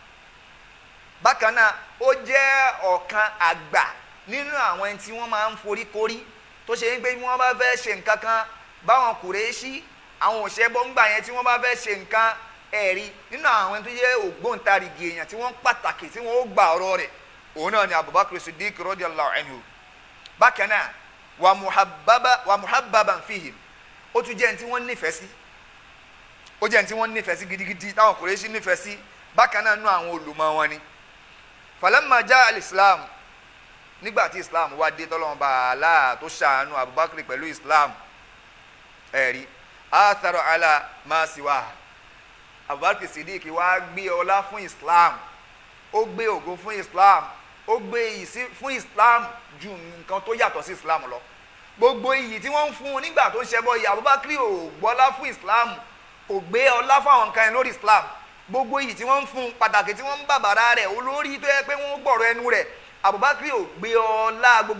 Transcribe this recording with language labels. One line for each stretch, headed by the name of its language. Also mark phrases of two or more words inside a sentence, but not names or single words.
Yoruba: bákan náà ó jẹ́ ọ̀kan àgbà nínú àwọn ẹni tí wọ́n máa ń forí korí tó ṣe wípé bí wọ́n bá fẹ́ ṣe nǹkan kan báwọn Qurayshi àwọn òṣèbọ ńgbà yẹn tí wọ́n bá fẹ́ ṣe nǹkan ẹ̀rí nínú àwọn ẹni tó jẹ́ ògbóǹtarìgì èèyàn tí wọ́n pàtàkì tí wọ́n ó gba ọ̀rọ̀ rẹ̀ òun náà ni Abubakar Siddiq
Arabic: رضي الله عنه
Yoruba: bákan náà
Arabic: ومحببا فيهم
Yoruba: ó tún jẹ́ ẹni tí wọ́n nífẹ̀ẹ́ sí ó jẹ́ ẹni tí wọ́n nífẹ̀ẹ́ sí gidigidi táwọn Qurayshi nífẹ̀ẹ́ sí bákan náà nú àwọn olùmọ̀ wọn ni
Arabic: فلما جاء الإسلام
Yoruba: nígbà tí islam wá dé tọ́lọ́wọ́n bá Allah tó ṣàánú Abubakar pẹ̀lú islam ẹ̀rí
Arabic: آثر على ما سوى
Yoruba: Abubakar Siddiq wá gbé ọlá fún islam ó gbé ògo fún islam ó gbé iyì fún islam ju nǹkan tó yàtọ̀ sí islam lọ gbogbo iyì tí wọ́n ń fún un nígbà tó ń ṣẹbọ yìí Abubakar ò gbọ́lá fún islam kò gbé ọlá fún àwọn nǹkan yẹn lórí islam gbogbo iyì tí wọ́n ń fún un pàtàkì tí wọ́n ń bàbàrà rẹ̀ olórí tó yẹ pé wọ́n gbọ́rọ̀ ẹnu rẹ̀ Abubakar ò gbé ọlá gbogbo